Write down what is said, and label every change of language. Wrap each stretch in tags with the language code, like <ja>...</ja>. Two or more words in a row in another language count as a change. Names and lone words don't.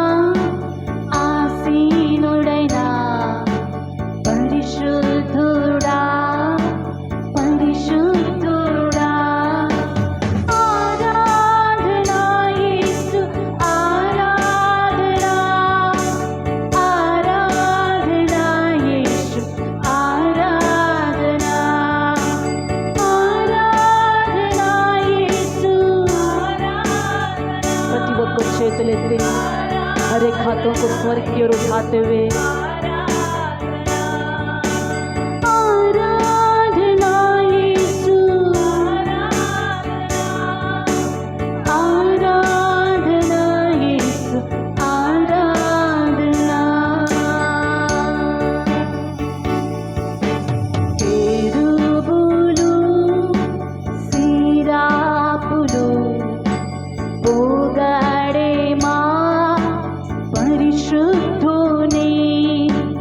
<te>ఆసీనుడైనా పరిశుద్ధుడా, ఆరాధనా యేసు, ఆరాధనా యేసు, ఆరాధనా యేసు. ప్రతి ఒక్క చేతులెత్తి</te> <hi>हर एक हाथों को स्वर्ग की ओर उठाते हुए आराधना यीशु, आराधना यीशु, आराधना.</hi> <te>కెరూబులు సెరాపులు పొగడే మా పరిశుద్ధుని</te>